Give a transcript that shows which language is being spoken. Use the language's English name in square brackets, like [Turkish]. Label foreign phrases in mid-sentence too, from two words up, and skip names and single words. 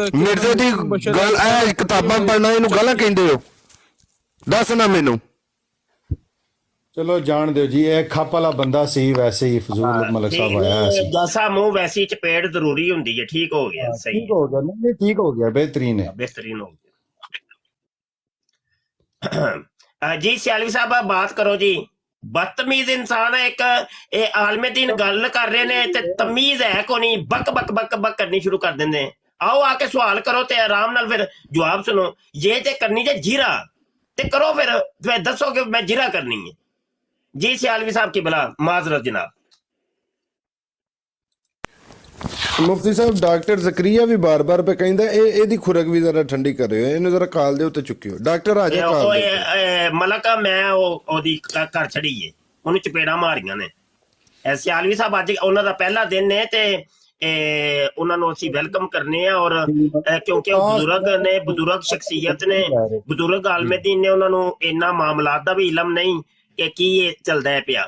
[Punjabi] ਮਿਰਜ਼ੇ ਦੀ ਗੱਲ, ਇਹ ਕਿਤਾਬਾਂ ਪੜ੍ਹਨਾ ਇਹਨੂੰ ਗਾਲਾਂ ਕਹਿੰਦੇ ਹੋ? ਦੱਸ ਨਾ ਮੈਨੂੰ। ਚਲੋ ਜਾਣ ਦਿਓ ਜੀ, ਇਹ ਖੱਪ ਵਾਲਾ ਬੰਦਾ ਸੀ ਵੈਸੇ ਹੀ, ਫਜ਼ੂਲ ਮਲਕ ਸਾਹਿਬ ਆਇਆ ਹੋਇਆ ਸੀ। ਜੈਸਾ ਮੂੰਹ ਵੈਸੀ ਚਪੇੜ ਜ਼ਰੂਰੀ ਹੁੰਦੀ ਹੈ। ਠੀਕ ਹੋ ਗਿਆ, ਸਹੀ ਠੀਕ ਹੋ ਗਿਆ, ਨਹੀਂ ਠੀਕ ਹੋ ਗਿਆ, ਬہترین ہے، بہترین ہو گیا جی۔ سیالوی صاحب بات کرو جی، بدتمیز انسان ہے ایک، عالم دین گل کر رہے نے تے تمیز ہے کو نہیں، بک بک بک بک کرنی شروع کر دیندے ہیں۔ آؤ آ کے سوال کرو تے آرام نال پھر جواب سنو۔ یہ تے کرنی جے جیرا تے کرو، پھر دسو کہ میں جیرا کرنی ہے جی۔ سیالوی صاحب کی بلا معذرت جناب۔ ਮੁਫਤੀ ਸਾਹਿਬ ਡਾਕਟਰ ਜ਼ਕਰੀਆ ਵੀ ਬਾਰ-ਬਾਰ ਪੇ ਕਹਿੰਦਾ ਇਹਦੀ ਖੁਰਕ ਵੀ ਜ਼ਰਾ ਠੰਡੀ ਕਰਿਓ, ਇਹਨੂੰ ਜ਼ਰਾ ਕਾਲ ਦੇ ਉੱਤੇ ਚੁੱਕਿਓ। ਡਾਕਟਰ ਆ ਜਾ ਕਾਲ ਦੇ। ਮਲਕਾ ਮੈਂ ਉਹਦੀ ਘਰ ਛੜੀ ਏ, ਉਹਨੂੰ ਚਪੇੜਾਂ ਮਾਰੀਆਂ ਨੇ। ਸਿਆਲਵੀ ਸਾਹਿਬ ਅੱਜ ਉਹਨਾਂ ਦਾ ਪਹਿਲਾ ਦਿਨ ਨੇ ਤੇ ਉਹਨਾਂ ਨੂੰ ਅਸੀਂ ਵੈਲਕਮ ਕਰਨੇ ਆ, ਔਰ ਕਿਉਂਕਿ ਉਹ ਬਜ਼ੁਰਗ ਨੇ, ਬਜ਼ੁਰਗ ਸ਼ਖਸੀਅਤ ਨੇ, ਬਜ਼ੁਰਗ ਆਲਮ ਦੀਨ ਨੇ, ਉਹਨਾਂ ਨੂੰ ਇੰਨਾ ਮਾਮਲਾਤ ਦਾ ਵੀ ਇਲਮ ਨਹੀਂ ਕਿ ਕੀ ਇਹ ਚੱਲਦਾ ਹੈ ਪਿਆ।